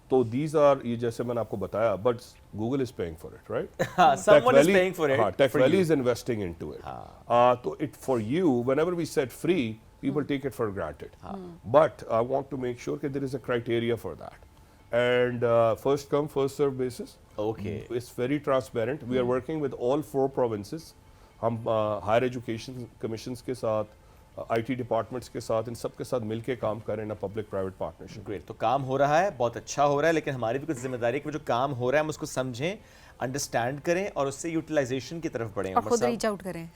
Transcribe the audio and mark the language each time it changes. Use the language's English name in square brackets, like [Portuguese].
[English] تو these are, [Urdu] یہ جیسے میں نے آپ کو بتایا, [English] But Google is paying for it, right? Someone is paying for it. Techvalley is investing into it. So it for you, whenever we said free, people take it for granted. But I want to make sure that there is a criteria for that. And first come, first serve basis. Okay. It's very transparent. We are working with all 4 provinces. [Urdu] ہم higher education commissions کے ساتھ, IT departments کے ساتھ, ان سب کے ساتھ مل کے کام کریں نا, پبلک پرائیویٹ پارٹنرشپ. [English] Great. [Urdu] تو کام ہو رہا ہے, بہت اچھا ہو رہا ہے, لیکن ہماری بھی کچھ ذمہ داری ہے کہ جو کام ہو رہا ہے ہم اس کو سمجھیں, انڈرسٹینڈ کریں اور اس سے یوٹیلائزیشن کی طرف بڑھیں. اور خود ریچ آؤٹ کریں.